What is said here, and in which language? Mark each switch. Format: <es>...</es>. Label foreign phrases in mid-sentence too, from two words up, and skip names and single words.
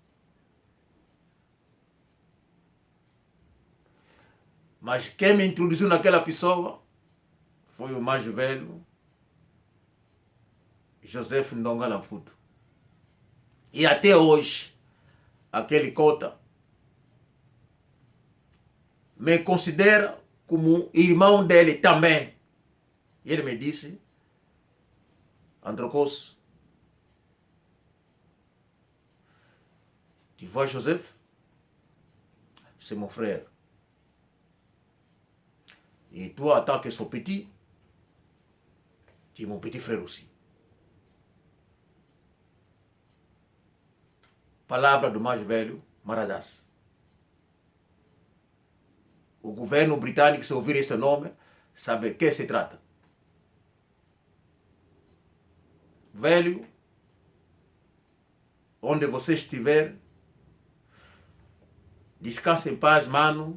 <pt>Mas quem me introduziu naquela pessoa foi o mais velho, Joseph Ndonga Lamputo. E até hoje, aquele Cota me considera como irmão dele também. E ele me disse,</pt> <fr>Androcos, tu vois Joseph? C'est mon frère. Et toi, en tant que son petit, tu es mon petit frère aussi.</fr> <pt>Palavra do mais velho, Maradas. O governo britânico, se ouvir esse nome, sabe de que se trata. Velho, onde você estiver, descanse em paz, mano.</pt>